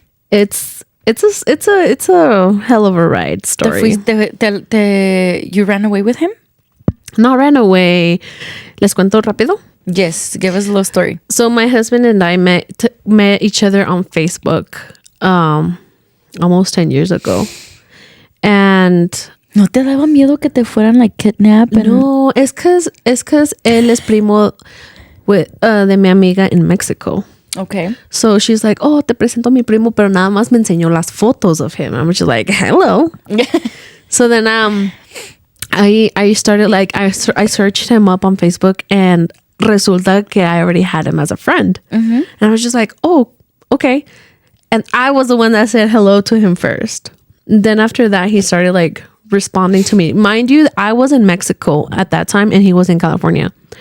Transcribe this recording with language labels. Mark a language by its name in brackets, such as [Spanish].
[English] It's a hell of a ride story. You ran away with him? No, ran away. [Spanish] Les cuento rápido? [English] Yes, give us a little story. So my husband and I met each other on Facebook almost 10 years ago. And [Spanish] ¿No te daba miedo que te fueran [English] like kidnap? [Spanish] No, es cause él es primo de mi amiga [English] in Mexico. Okay. So she's like, oh, [Spanish] te presento a mi primo, pero nada más me enseñó las fotos [English] of him. I'm just like, hello. So then I started like, I searched him up on Facebook and [Spanish] resulta que [English] I already had him as a friend. Mm-hmm. And I was just like, oh, okay. And I was the one that said hello to him first. Then after that, he started like responding to me. Mind you, I was in Mexico at that time and he was in California.